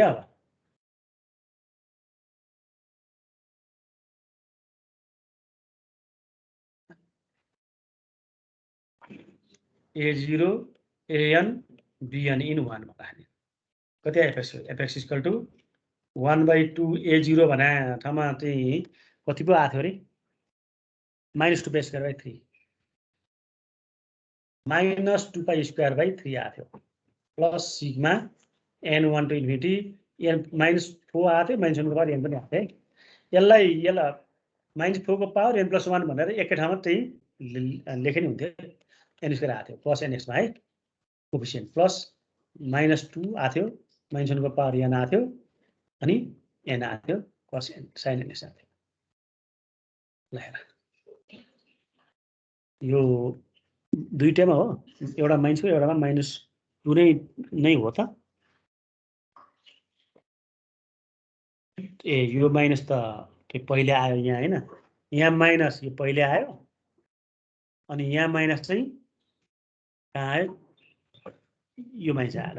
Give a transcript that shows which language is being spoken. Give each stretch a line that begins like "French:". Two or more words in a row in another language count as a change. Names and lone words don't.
Nepali: अब a0 an bn in 1 मा राख्ने। कति आयो fx
English: equal to
Nepali: 1/2 a0 भने ठाउँमा चाहिँ कति पो आथ्यो रे, -2
English: pi square by
Nepali: 3 -2
English: pi square by
Nepali: 3 आथ्यो,
English: plus sigma
Nepali: n1
English: to infinity
Nepali: n -4 आथ्यो, -1 को पावर n पनि आथ्यो है। यसलाई -4 को पावर n+1 भनेर एकै ठाउँमा चाहिँ लेखे नि हुन्थ्यो, n स्क्वायर आथ्यो, प्लस nx मा है कोफिसिएन्ट, प्लस -2 आथ्यो, -1 को पावर n आथ्यो, अनि n आथ्यो, cos n sin nx आथ्यो। ल हेर यो दुईटैमा हो, एउटा माइनस हो, एउटामा -2 नै हो त। ए यो माइनस त पहिले आयो यहाँ हैन, यहाँ माइनस यो पहिले आयो, अनि यहाँ माइनस चाहिँ कहाँ आयो, यो माइनस आयो।